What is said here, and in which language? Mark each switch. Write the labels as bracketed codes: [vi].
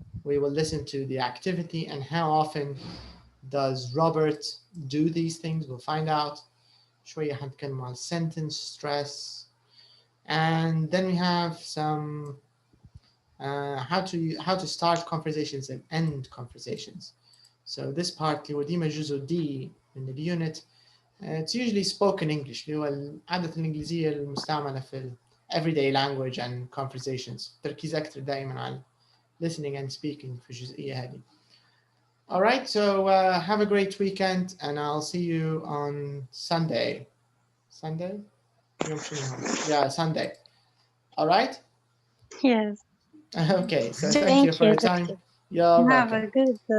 [en] we will listen to the activity and how often does Robert do these things. We'll find out. [ar] شوية هنتكلم عن [en] sentence stress, and then we have some how to start conversations and end conversations. So this part [ar] اللي هو ديما جزء دي من اليونت. [en] It's usually spoken English [ar] اللي هو العادة الإنجليزية المستعملة في [en] everyday language and conversations. [ar] تركيز أكثر دائما على [en] listening and speaking [ar] في الجزئية هذه. [en] All right, so have a great weekend, and I'll see you on Sunday. Sunday? Yeah, Sunday. All right? Yes. Okay, so thank you for your time. You're Have welcome. a good